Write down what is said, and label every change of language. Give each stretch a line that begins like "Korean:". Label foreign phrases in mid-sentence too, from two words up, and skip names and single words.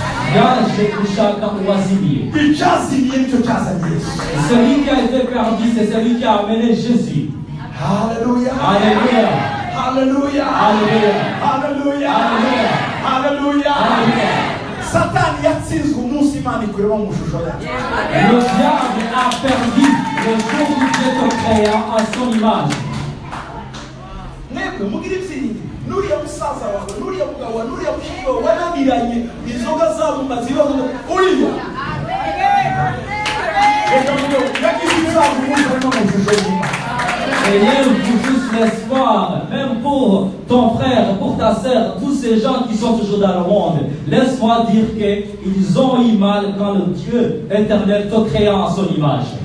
French: Celui qui a été perdu, c'est celui qui a amené Jésus. Alléluia. Alléluia. Alléluia. Alléluia. Alléluia. Alléluia.
Kinyarwanda: Satan yatsinzwe umunsi Imana ikureba mu shusho yacu.
French: Le diable a perdu le jour où Dieu te créa à son image.
Kinyarwanda: Mwebwe mugira ibyiringi nuriya musaza wawe nuriya mugabo wawe nuriya mushiki wawe wananiranye inzoga zabo mazibazo uriya
French: Ayez tous l'espoir, même pour ton frère, pour ta sœur, tous ces gens qui sont toujours dans le monde. Laisse-moi dire qu'ils ont eu mal quand le Dieu éternel te créa en son image.